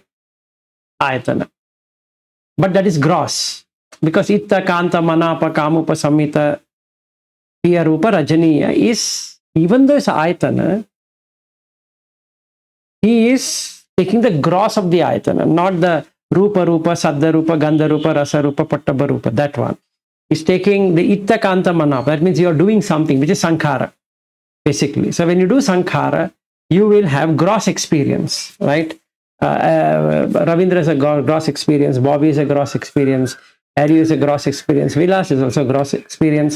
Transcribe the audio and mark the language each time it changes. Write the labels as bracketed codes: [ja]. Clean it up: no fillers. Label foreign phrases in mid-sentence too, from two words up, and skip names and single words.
[en] Ayatana. But that is gross. [pi] Because Itta, Kanta, Manapa, Kamupa, Samhita, Piya, Rupa, Rajaniya [en] is, even though it's [pi] Ayatana, [en] he is taking the gross of the [pi] Ayatana, [en] not the [pi] Rupa, Saddha Rupa, Gandha Rupa, Rasa Rupa, Pattabha Rupa, [en] that one. He's taking the [pi] Itta, Kanta, Manapa. [en] That means you are doing something, which is Sankhara, basically. So when you do Sankhara, you will have gross experience, right? Ravindra is a gross experience, Bobby is a gross experience, Ari is a gross experience, Vilas is also a gross experience.